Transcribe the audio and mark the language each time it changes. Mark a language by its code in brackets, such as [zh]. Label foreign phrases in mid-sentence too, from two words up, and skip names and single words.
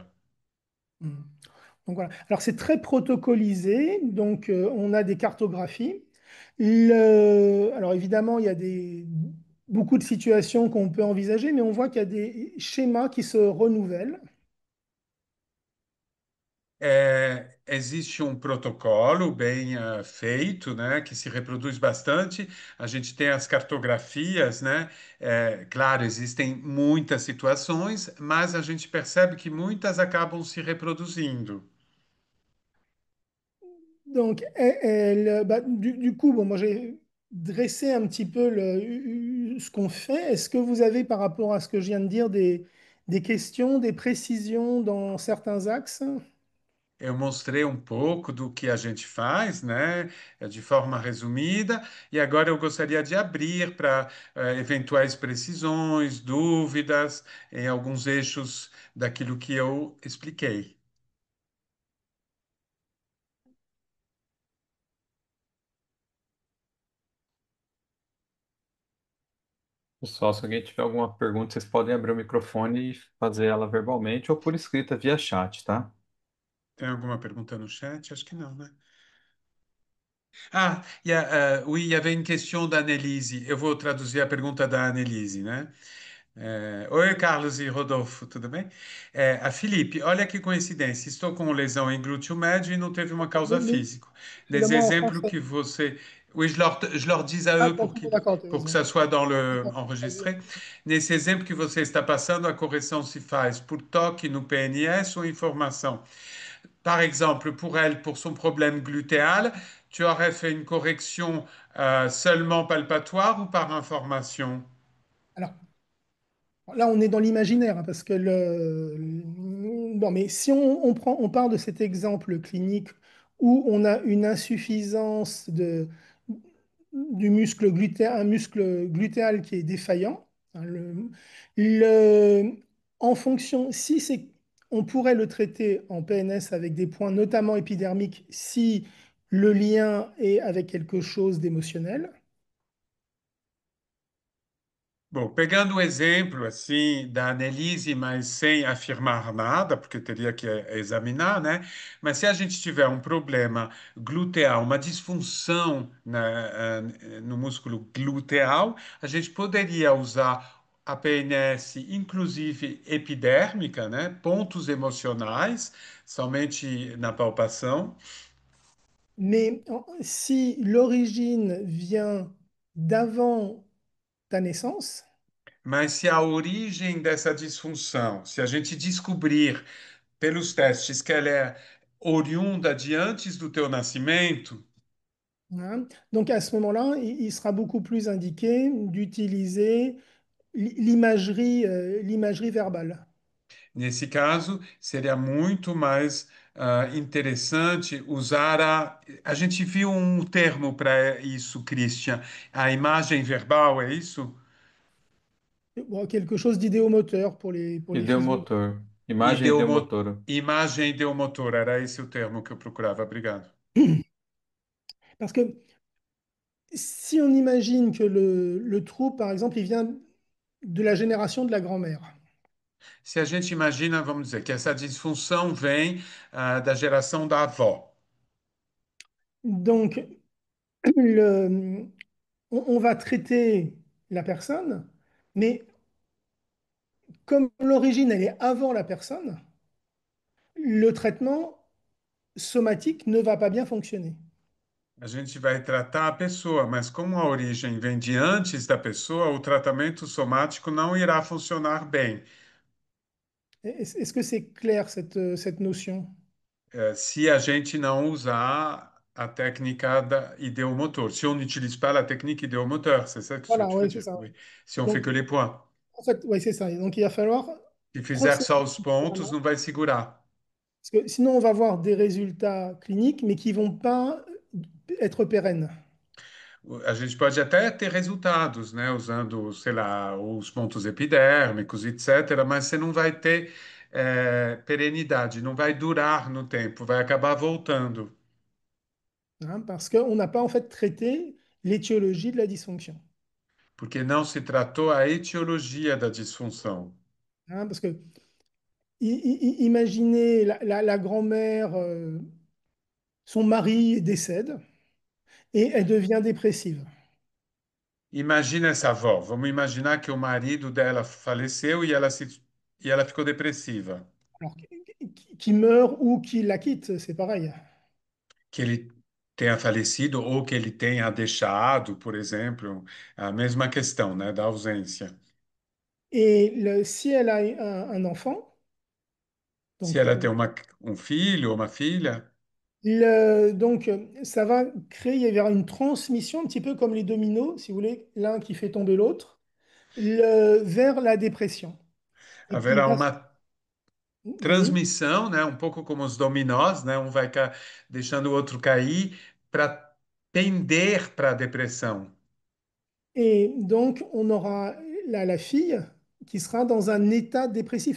[fr] Mm. Donc voilà. Alors c'est très protocolisé, donc on a des cartographies. Alors évidemment, il y a beaucoup de situations qu'on peut envisager, mais on voit qu'il y a des schémas qui se renouvellent. [pt] Existe um protocolo bem feito, né, que se reproduz bastante. A gente tem as cartografias, né? Claro, existem muitas situações, mas a gente percebe que muitas acabam se reproduzindo. [fr] Donc, bah, du coup, bon, moi j'ai dressé un petit peu ce qu'on fait. Est-ce que vous avez, par rapport à ce que je viens de dire, des questions, des précisions dans certains axes? [pt] Eu mostrei um pouco do que a gente faz, né, de forma resumida, e agora eu gostaria de abrir para eventuais precisões, dúvidas em alguns eixos daquilo que eu expliquei. Pessoal, se alguém tiver alguma pergunta, vocês podem abrir o microfone e fazer ela verbalmente ou por escrita via chat, tá? Tem alguma pergunta no chat? Acho que não, né? [fr] Oui, il y avait une question d'Annelise. [pt] Eu vou traduzir a pergunta da Annelise, né? Oi, Carlos e Rodolfo, tudo bem? A Felipe, olha que coincidência, estou com lesão em glúteo médio e não teve uma causa física. Nesse [fr] Évidemment en [pt] exemplo [fr] français. [pt] que você. [fr] Oui, je leur dis à Ah, eux d'accord, pour que vas-y. ça soit dans le D'accord, vas-y. enregistré. [pt] Nesse exemplo que você está passando, a correção se faz por toque no PNS ou informação? [fr] Par exemple, pour elle, pour son problème glutéal, tu aurais fait une correction seulement palpatoire ou par information? Alors, là, on est dans l'imaginaire, hein, parce que bon, mais si on part de cet exemple clinique où on a une insuffisance du muscle un muscle glutéal qui est défaillant, hein, le- en fonction, si c'est, on pourrait le traiter en PNS avec des points notamment épidermiques si le lien est avec quelque chose d'émotionnel. [pt] Bom, pegando o exemplo assim da Annelise, mas sem afirmar nada, porque teria que examinar, né? Mas se a gente tiver um problema gluteal, uma disfunção no músculo gluteal, a gente poderia usar a PNS, inclusive epidérmica, né? Pontos emocionais, somente na palpação. [fr] Mais si l'origine vient d'avant ta naissance, [pt] Mas se a origem dessa disfunção, se a gente descobrir pelos testes que ela é oriunda de antes do teu nascimento, [fr] hein, donc à ce moment-là, il sera beaucoup plus indiqué d'utiliser l'imagerie l'imagerie verbale. [pt] nesse caso, seria muito mais interessante usar a. A gente viu um termo para isso, Christian, a imagem verbal, é isso? [fr] Bon, quelque chose d'idéomoteur pour les physio. [pt] Ideomotor. Imagem Ideomo... ideomotora. Imagem ideomotora, era esse o termo que eu procurava. Obrigado. [fr] Parce que si on imagine que le trouble, par exemple, il vient de la génération de la grand-mère, [pt] Se a gente imagina, vamos dizer, que essa disfunção vem da geração da avó. [fr] donc le, on va traiter la personne, mais comme l'origine, elle est avant la personne, le traitement somatique ne va pas bien fonctionner. [pt] A gente vai tratar a pessoa, mas como a origem vem de antes da pessoa, o tratamento somático não irá funcionar bem. [fr] Est-ce que c'est clair cette notion? [pt] Se a gente não usar a técnica da idéomoteur. [fr] Si on n'utilise pas la technique idéomoteur, c'est ça que Voilà, tu veux oui, c'est dire, ça. oui. Si on fait Donc, que les points. en fait, oui, c'est ça. Donc, il va falloir [pt] Se fizer [fr] procéder [pt] só os pontos, [fr] différemment, [pt] não vai segurar. [fr] parce que sinon, on va avoir des résultats cliniques, mais qui vont pas être pérennes. [pt] A gente pode até ter resultados, né, usando, sei lá, os pontos epidérmicos, etc., mas você não vai ter perenidade, não vai durar no tempo, vai acabar voltando, [fr] Hein, parce qu'on n'a pas en fait traité l'étiologie de la dysfonction. [pt] porque não se tratou a etiologia da disfunção. [fr] Hein, parce que imaginez la grand-mère, son mari décède et elle devient dépressive. [pt] Imagina essa avó, vamos imaginar que o marido dela faleceu e ela ficou depressiva, [fr] Alors, qui meurt ou qui la quitte, c'est pareil. [pt] que ele tenha falecido ou que ele tenha deixado, por exemplo, a mesma questão, né, da ausência. [fr] Et si elle a un enfant, [pt] Se [fr] donc, [pt] ela tem um filho ou uma filha, [fr] donc ça va créer, il y aura une transmission un petit peu comme les dominos, si vous voulez, l'un qui fait tomber l'autre, vers la dépression. Et qui [pt] haverá [fr] va, [pt] uma [fr] oui. [pt] transmissão, né, um pouco como os dominós, né, um vai deixando o outro cair para tender para a depressão. [fr] Et donc, on aura la fille qui sera dans un état dépressif.